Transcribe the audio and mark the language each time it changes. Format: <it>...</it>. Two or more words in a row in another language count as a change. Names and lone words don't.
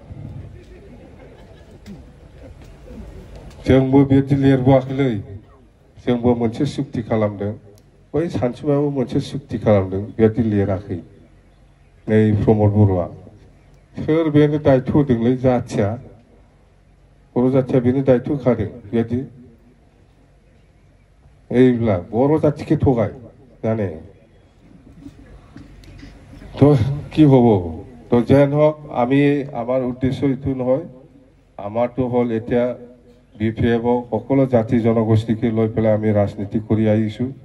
<brx>जोंबो बेबादि लिरबोआखैलै जोंबो मोनसे सुक्ति खालामदों बै सानसुमायाबो मोनसे सुक्ति खालामदों बेबादि लिराखै नै प्रमोद बर'आ सोर बेनो दायित्व होदोंलै जाथिया बर' जाथिया बेनो दायित्व होखादों बेबादि</brx> <as>এইবিলাক বড় জাতিকে ঠগায় জানে তো কি হব তো যেন হোক আমি আমার উদ্দেশ্য এইটো নহয় আমাৰটো হ'ল এতিয়া বিপিএফক সকলো জাতি জনগোষ্ঠীকে লৈ পেলাই আমি ৰাজনীতি কৰি আহিছোঁ</as>